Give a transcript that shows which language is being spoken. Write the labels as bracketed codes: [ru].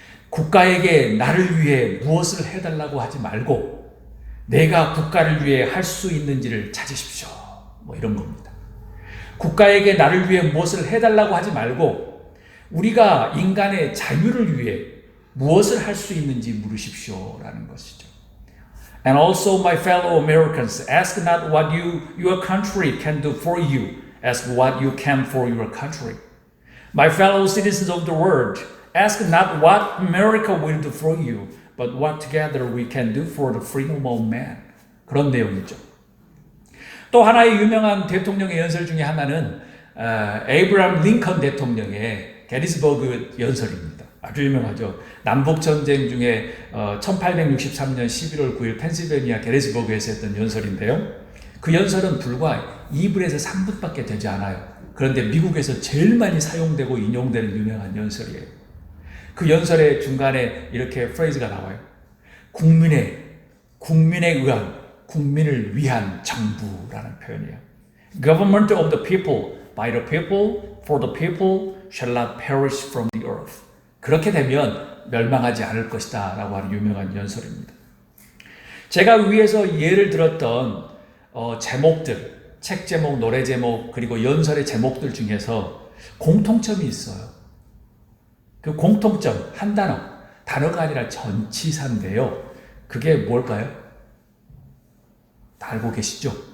[ko] 국가에게 나를 위해 무엇을 해달라고 하지 말고 내가 국가를 위해 할 수 있는지를 찾으십시오. 뭐 이런 겁니다. 국가에게 나를 위해 무엇을 해달라고 하지 말고 우리가 인간의 자유를 위해 무엇을 할 수 있는지 물으십시오. 라는 것이죠. [en] And also my fellow Americans, ask not what your country can do for you, ask what you can for your country. My fellow citizens of the world, ask not what America will do for you, but what together we can do for the freedom of man. [ko] 그런 내용이죠. 또 하나의 유명한 대통령의 연설 중에 하나는 에이브라함 링컨 대통령의 게티스버그 연설입니다. 아주 유명하죠. 남북전쟁 중에 1863년 11월 9일 펜실베니아 게티스버그에서 했던 연설인데요. 그 연설은 불과 2분에서 3분밖에 되지 않아요. 그런데 미국에서 제일 많이 사용되고 인용되는 유명한 연설이에요. 그 연설의 중간에 이렇게 프레이즈가 나와요. 국민에 의한, 국민을 위한 정부라는 표현이에요. [en] Government of the people, by the people, for the people, shall not perish from the earth. [ko] 그렇게 되면 멸망하지 않을 것이다 라고 하는 유명한 연설입니다. 제가 위에서 예를 들었던 제목들, 책 제목, 노래 제목, 그리고 연설의 제목들 중에서 공통점이 있어요. 그 공통점, 한 단어가 아니라 전치사인데요. 그게 뭘까요? 다 알고 계시죠?